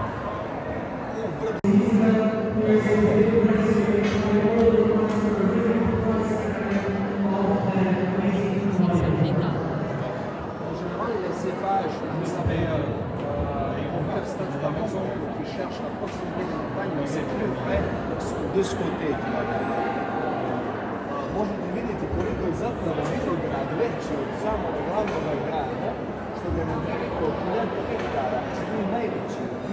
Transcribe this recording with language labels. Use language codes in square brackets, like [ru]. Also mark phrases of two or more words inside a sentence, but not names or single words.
[fr] En général, les cépages, vous savez, par exemple, qui cherchent la proximité des montagnes, mais c'est plus vrai de ce côté finalement. [sr] Možete vidjeti koliko je zapravo vinograd veći od samog glavnog grada, što ga je nekoliko hiljada hektara, čini najveći.